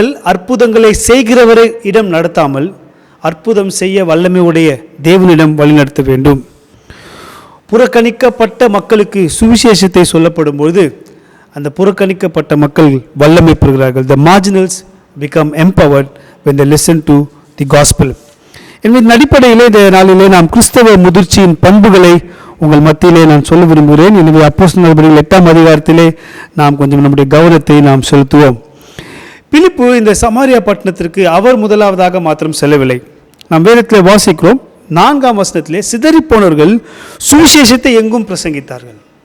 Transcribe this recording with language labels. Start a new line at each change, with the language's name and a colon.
Tamil: அற்புதங்களை செய்கிறவரை இடம் நடத்தாமல் அற்புதம் செய்ய வல்லமையுடைய தேவனிடம் வழிநடத்த வேண்டும். புறக்கணிக்கப்பட்ட மக்களுக்கு சுவிசேஷத்தை சொல்லப்படும் பொழுது அந்த புறக்கணிக்கப்பட்ட மக்கள் வல்லமை பெறுகிறார்கள்.
English: The marginals become empowered when they listen to the gospel.
Tamil: என்பதன் அடிப்படையிலே இந்த நாளிலே நாம் கிறிஸ்தவ முதிர்ச்சியின் பண்புகளை உங்கள் மத்தியிலே நான் சொல்ல விரும்புகிறேன். எனவே அப்போஸ்தலர் நடபடிகள் 8ஆம் அதிகாரத்திலே நாம் கொஞ்சம் நம்முடைய கவனத்தை நாம் செலுத்துவோம். பிலிப்பு இந்த சமாரியா பட்டணத்திற்கு அவர் முதலாவதாக மாத்திரம் செல்லவில்லை. நாம் வேதத்தில் வாசிக்கிறோம் 4ஆம் வசனத்திலே சிதறிப்போனவர்கள் சுவிசேஷத்தை எங்கும் பிரசங்கித்தார்கள்.